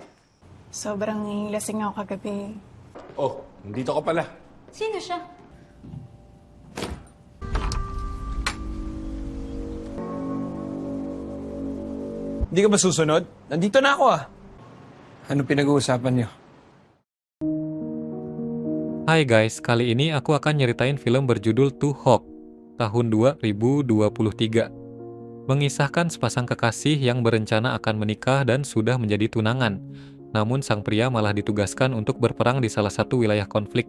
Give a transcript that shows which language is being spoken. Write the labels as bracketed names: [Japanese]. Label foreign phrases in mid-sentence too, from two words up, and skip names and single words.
[Filipino] Sobrang lasing ako kagabi. Oh, nandito ka pala. Sino siya? Hindi ka ba susunod? Nandito na ako ah. Ano pinag-uusapan niyo? [Indonesian] Hai guys, kali ini aku akan nyeritain film berjudul To Hawk tahun 2023. Mengisahkan sepasang kekasih yang berencana akan menikah dan sudah menjadi tunangan. Namun sang pria malah ditugaskan untuk berperang di salah satu wilayah konflik.